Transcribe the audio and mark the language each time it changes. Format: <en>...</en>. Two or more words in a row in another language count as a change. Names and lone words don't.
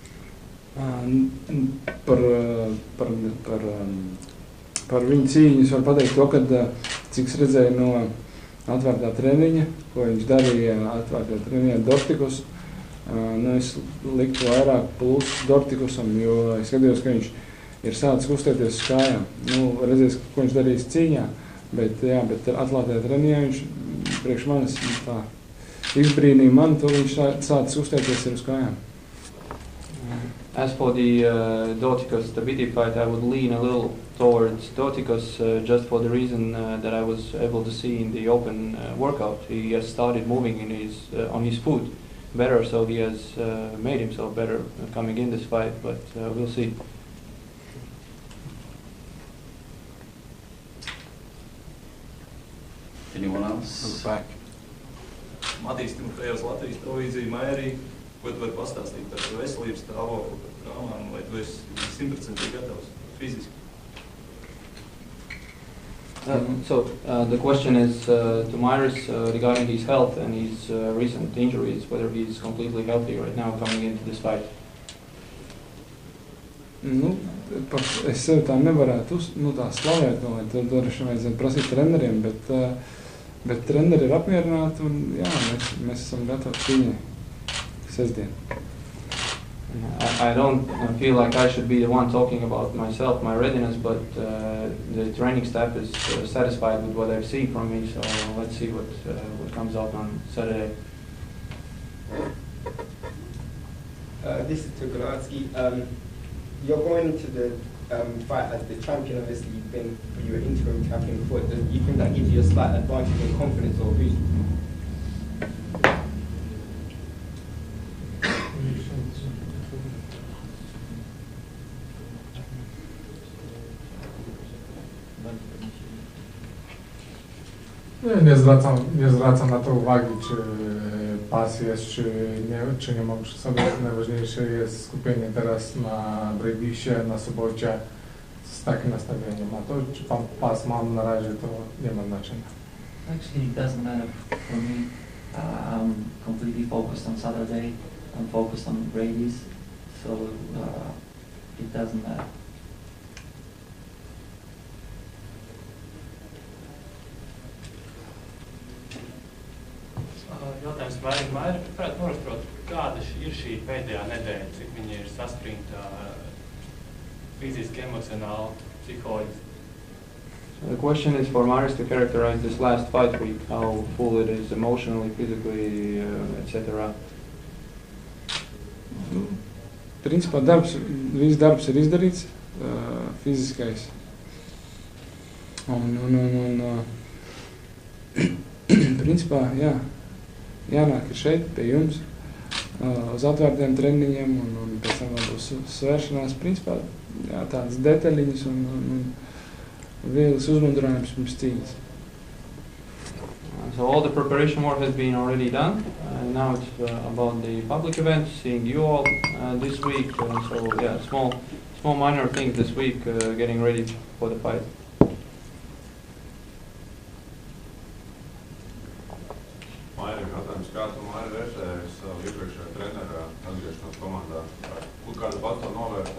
<lv>Par viņu cīņu es varu pateikt to, kad cik es redzēju no atvērtā treniņa, ko viņš darīja atvērtā treniņā Dortikus, es liktu vairāk plus Dortikusam, jo es skatījos, ka viņš ir sācis kustēties uz kājām. Redzēs, ko viņš darīs cīņā, bet atklātajā treniņā viņš priekš manis tā izbrīnīja mani, to viņš sācis kustēties ir uz kājām.</lv> <en>As for the Dorticus Tabiti fight, I would lean a little towards Dorticus just for the reason that I was able to see in the open workout. He has started moving on his foot better, so he has made himself better coming in this fight, but we'll see. Anyone else? Back.</en> <lv>Matīs Timofejovs, Latvijas televīzija, Mairī, ko tu vari pastāstīt par veselības stāvokli, par traumām, vai tu esi 100% gatavs fiziski?</lv> <en>So the question is to Myris regarding his health and his recent injuries, whether he's completely healthy right now coming into this fight.</en> <lv>Es sevi tā nevarētu tā slavēt, to droši vajadzētu prasīt treneriem, bet treneri ir apmierināti un jā, mēs esam gatavi cīņai sestdien.</lv> <en>I don't feel like I should be the one talking about myself, my readiness, but the training staff is satisfied with what I've seen from me, so let's see what comes out on Saturday. This is to Glovacky. You're going into the fight as the champion. Obviously, you were interim champion before. Do you think that gives you a slight advantage in confidence or boost?</en> <pl>Nie zwracam na to uwagi, czy pas jest, czy nie mam przy sobie. Najważniejsze jest skupienie teraz na Briedisie, na sobocie z takim nastawieniem. A to, czy pan pas mam na razie, to nie ma znaczenia.</pl> <en>Actually, it doesn't matter for me. I'm completely focused on Saturday. I'm focused on Briedis, so it doesn't matter.</en> <lv>Jautājums Mairi, varētu noraksturot, kāda ir šī pēdējā nedēļa, cik viņi ir saspringta fiziski, emocionāli, psiholoģiski?</lv> <en>The question is for Myris to characterize this last fight week, how full it is emotionally, physically, etc.</en> <lv>Principā viss darbs ir izdarīts, fiziskais. Principā, jā. Jānāk ir šeit pie jums uz atvērtiem treniņiem un pēc tam vēl būs svēršanās. Principā jā, tādas detaļiņas un vieglas uzmundrinājums pirms cīņas.</lv> <en>So all the preparation work has been already done. Now it's about the public event, seeing you all this week. So yeah, small minor things this week, getting ready for the fight.</en> <lv>Kā tu, Mairi, vērtēji savu iepriekšējo treneru atgriešanos komandā? Kādu pats to novērtē?</lv>